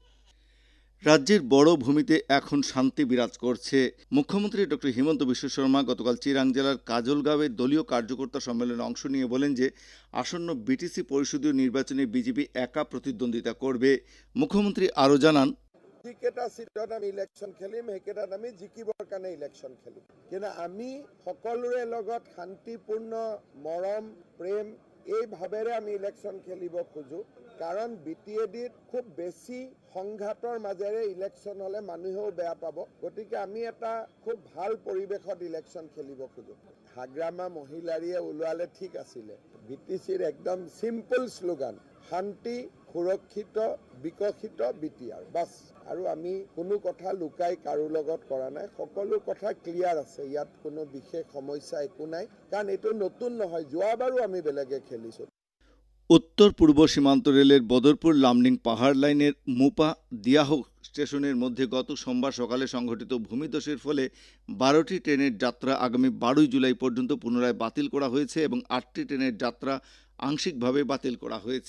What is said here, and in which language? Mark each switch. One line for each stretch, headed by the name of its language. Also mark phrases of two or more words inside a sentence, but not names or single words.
Bangla: রাজ্যের বড় ভূমিতে এখন শান্তি বিরাজ করছে। মুখ্যমন্ত্রী ডক্টর হিমন্ত বিশ্ব শর্মা গতকাল চিরাং জেলার কাজলগাঁওয়ে দলীয় কার্যকর্তা সম্মেলনে অংশ নিয়ে বলেন যে আসন্ন বিটিসি পরিষদীয় নির্বাচনে বিজেপি একা প্রতিদ্বন্দ্বিতা করবে। মুখ্যমন্ত্রী আরও জানান,
Assamese: যিকেইটা সিটত আমি ইলেকশ্যন খেলিম সেইকেইটাত আমি জিকিবৰ কাৰণে ইলেকশ্যন খেলিম, কিন্তু আমি সকলোৰে লগত শান্তিপূৰ্ণ মৰম প্ৰেম এই ভাৱেৰে আমি ইলেকশ্যন খেলিব খোজো। কাৰণ বিটিএডিত খুব বেছি সংঘাতৰ মাজেৰে ইলেকশ্যন হ'লে মানুহেও বেয়া পাব। গতিকে আমি এটা খুব ভাল পৰিৱেশত ইলেকশ্যন খেলিব খোজো। হাগ্ৰামা মহিলাৰীয়ে ওলোৱালে ঠিক আছিলে। বিটিচিৰ একদম
English: simple slogan,
Assamese: শান্তি সুৰক্ষিত বিকশিত বিটিআৰ, বাছ। আৰু আমি কোনো কথা লুকাই কাৰো লগত কৰা নাই, সকলো কথা ক্লিয়াৰ আছে। ইয়াত কোনো বিশেষ সমস্যা একো নাই, কাৰণ এইটো নতুন নহয়, যোৱাবাৰো আমি বেলেগে খেলিছোঁ।
Bangla: উত্তর পূর্ব সীমান্ত রেলের বদরপুর লামডিং পাহাড় লাইনের মুপা দিয়াহো স্টেশনের মধ্যে গত সোমবার সকালে সংঘটিত ভূমিধসের ফলে 12টি ট্রেনের যাত্রা আগামী 12 জুলাই পর্যন্ত পুনরায় বাতিল করা হয়েছে এবং 8টি ট্রেনের যাত্রা আংশিকভাবে বাতিল করা হয়েছে।